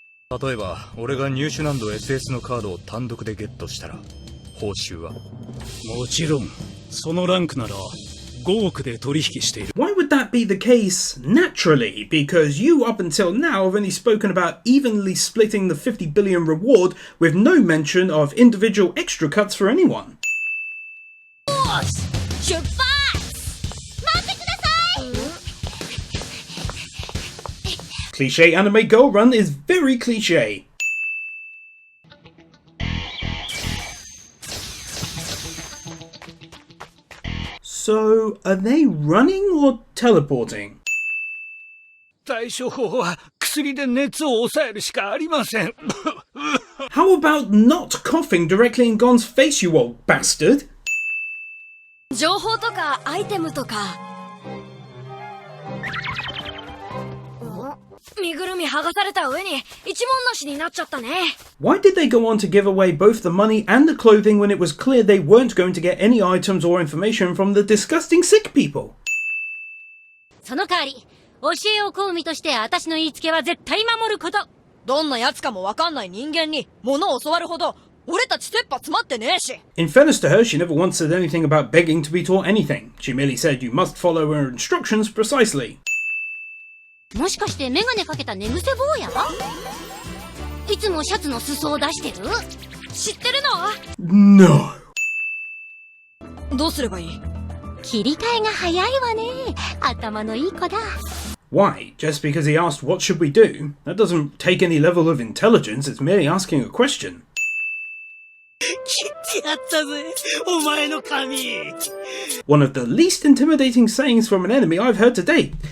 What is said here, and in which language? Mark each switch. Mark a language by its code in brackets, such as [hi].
[ja] 例えば、俺が入手難度 SS のカードを単独でゲットしたら、報酬は？もちろん、そのランクなら5億で取引している。 [en] Why would that be the case? Naturally, because you up until now have only spoken about evenly splitting the 50 billion reward with no mention of individual extra cuts for anyone. [ja] よし、出発。待ってください。 [en] Cliche anime girl run is very cliche. So, are they running or teleporting? [ja] 対処法は薬で熱を抑えるしかありません。 [en] How about not coughing directly in Gon's face, you old bastard? [ja] 情報とかアイテムとか。身ぐるみ剥がされた上に一文なしになっちゃったね。 [en] Why did they go on to give away both the money and the clothing when it was clear they weren't going to get any items or information from the disgusting sick people? [ja] その代わり、教えを請う身として私の言いつけは絶対守ること。どんな奴かもわかんない人間に物を教わるほど俺たち切羽詰まってねえし。 [en] In fairness to her, she never once said anything about begging to be taught anything. She merely said you must follow her instructions precisely. [ja] もしかしてメガネかけた寝癖坊や？いつもシャツの裾を出してる？知ってるの？ [en] No. [ja] どうすればいい？切り替えが早いわね。頭のいい子だ。 [en] Why? Just because he asked what should we do? That doesn't take any level of intelligence, it's merely asking a question. [ja] 切ってやったぜ、お前の髪。 [en] One of the least intimidating sayings from an enemy I've heard to date.